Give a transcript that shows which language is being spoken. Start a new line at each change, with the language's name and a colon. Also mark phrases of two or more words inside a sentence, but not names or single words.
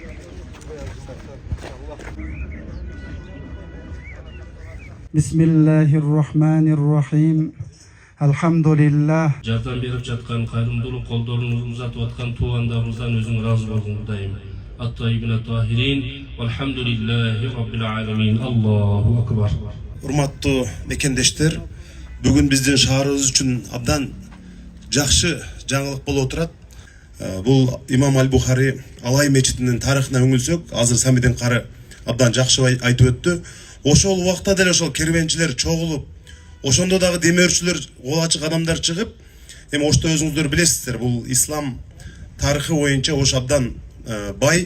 Arabic: Bismillahirrahmanirrahim. Alhamdulillah.
Kyrgyz: Жардам берип жаткан, кайрымдуулук колдоруңузду узатып аткан туугандарыбыздан өзүң ыраазы болгон Кудайым.
Arabic: الطيبين الطاهرين. والحمد لله رب العالمين. الله أكبر.
Kyrgyz: Урматтуу мекендештер, бүгүн биздин шаарыбыз үчүн абдан жакшы жаңылык болуп отурат. Бул Имам Аль-Бухари Алай мечитинин тарыхына үңүлсөк, азыр Самидин кары абдан жакшы айтып өттү. Ошол убакта деле ошол кербенчилер чогулуп, ошондо дагы демөөрчүлөр, кол ачык адамдар чыгып, эми ошто өзүңүздөр билесиздер, бул ислам тарыхы боюнча ош абдан бай.